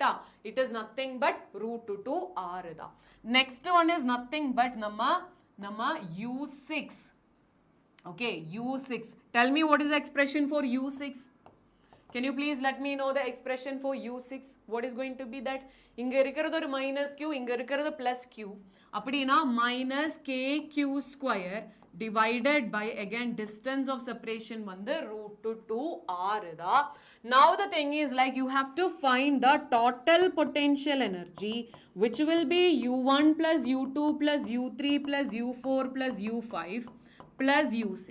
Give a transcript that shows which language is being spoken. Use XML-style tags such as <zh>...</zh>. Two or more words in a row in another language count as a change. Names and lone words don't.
<en>It is nothing but root 2 R da. Next one is nothing but nama U6. Okay, U6. Tell me what is the expression for U6? Can you please let me know the expression for U6? What is going to be that?</en> <ta>இங்க இருக்கிறது ஒரு minus q, இங்க இருக்கிறது plus q.</ta> <en>Appadina minus kq square divided by again distance of separation vandu root 2 r da. Now the thing is like you have to find the total potential energy which will be U1 plus U2 plus U3 plus U4 plus U5 plus U6.</en>